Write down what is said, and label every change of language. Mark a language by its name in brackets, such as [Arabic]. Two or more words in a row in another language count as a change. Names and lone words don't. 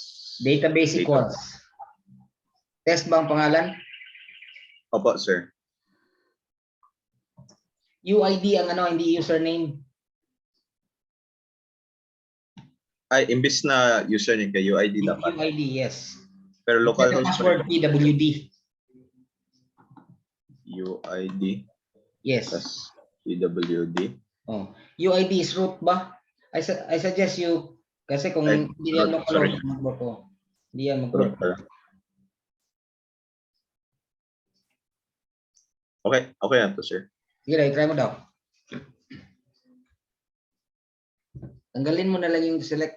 [English] database equals. [Filipino] Test ba ang pangalan? Opo, sir. UID ang hindi username. Ay, imbis na username kay UID dapat. [English] UID, yes. [Filipino] Pero [English] Set the [Filipino] localhost pa [English] password [Filipino] rin. [English] PWD. UID Yes. plus PWD. Oh, UID is root ba? I suggest you [Filipino] kasi kung Ay, hindi yan [English] root, sorry. [Filipino] localhost mag-work ko. Hindi yan [English] Root [Filipino] mag-work. pala. Okay, okay na to, sir. Sige, try mo daw. Tanggalin mo na lang yung select.